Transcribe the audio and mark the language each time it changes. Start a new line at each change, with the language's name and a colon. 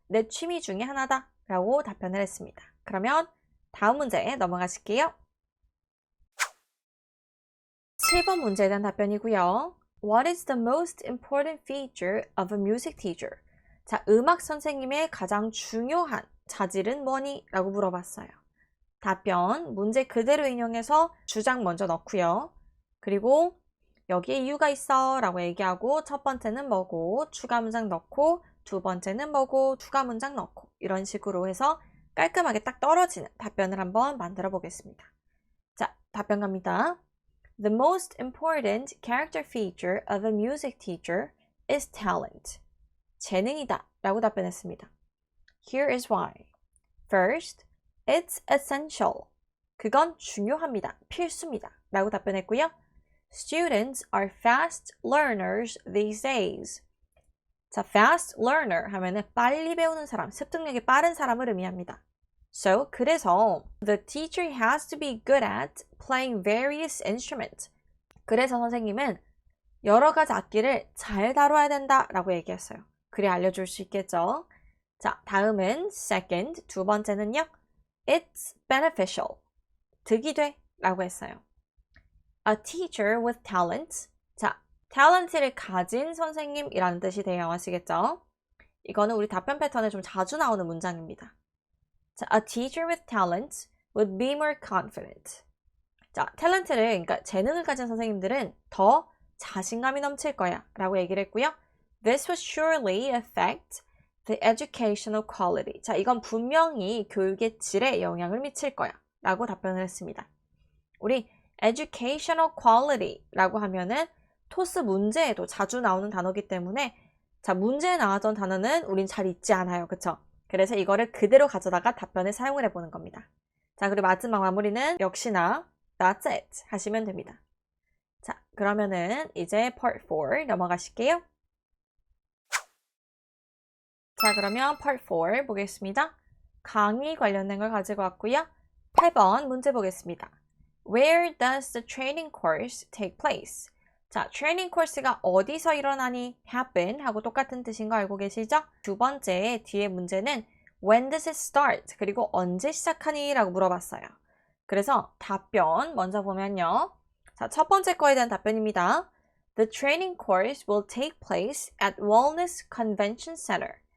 Korean: 내 취미 중에 하나다 라고 답변을 했습니다. 그러면 다음 문제에 넘어가실게요. 7번 문제에 대한 답변이고요.
English: What is the most important feature of a music teacher?
Korean: 자, 음악 선생님의 가장 중요한 자질은 뭐니? 라고 물어봤어요. 답변, 문제 그대로 인용해서 주장 먼저 넣고요. 그리고 여기에 이유가 있어 라고 얘기하고 첫 번째는 뭐고 추가 문장 넣고 두 번째는 뭐고 추가 문장 넣고 이런 식으로 해서 깔끔하게 딱 떨어지는 답변을 한번 만들어 보겠습니다. 자, 답변 갑니다.
English: The most important character feature of a music teacher is talent.
Korean: 재능이다 라고 답변했습니다.
English: Here is why. First, it's essential.
Korean: 그건 중요합니다. 필수입니다. 라고 답변했고요.
English: Students are fast learners these days.
Korean: 자, fast learner 하면은 빨리 배우는 사람, 습득력이 빠른 사람을 의미합니다.
English: So,
Korean: 그래서
English: the teacher has to be good at playing various instruments.
Korean: 그래서 선생님은 여러 가지 악기를 잘 다뤄야 된다 라고 얘기했어요. 그래 알려줄 수 있겠죠? 자, 다음은
English: second,
Korean: 두 번째는요.
English: It's beneficial.
Korean: 득이 돼 라고 했어요.
English: A teacher with talent.
Korean: 자, talent를 가진 선생님이라는 뜻이 돼요. 아시겠죠? 이거는 우리 답변 패턴에 좀 자주 나오는 문장입니다.
English: 자, a teacher with talent would be more confident.
Korean: 자, 탤런트를, 그러니까 재능을 가진 선생님들은 더 자신감이 넘칠 거야 라고 얘기를 했고요.
English: This would surely affect the educational quality.
Korean: 자, 이건 분명히 교육의 질에 영향을 미칠 거야 라고 답변을 했습니다. 우리 educational quality 라고 하면은 토스 문제에도 자주 나오는 단어이기 때문에 자, 문제에 나왔던 단어는 우린 잘 잊지 않아요. 그쵸? 그래서 이거를 그대로 가져다가 답변에 사용을 해보는 겁니다. 자, 그리고 마지막 마무리는 역시나
English: That's it
Korean: 하시면 됩니다. 자, 그러면은 이제 part 4 넘어가실게요. 자, 그러면 part 4 보겠습니다. 강의 관련된 걸 가지고 왔고요. 8번 문제 보겠습니다.
English: Where does the training course take place?
Korean: 자, 트레이닝 코스가 어디서 일어나니? happen 하고 똑같은 뜻인 거 알고 계시죠? 두 번째 뒤에 문제는
English: when does it start?
Korean: 그리고 언제 시작하니? 라고 물어봤어요. 그래서 답변 먼저 보면요. 자, 첫 번째 거에 대한 답변입니다.
English: The training course will take place at Wellness Convention Center.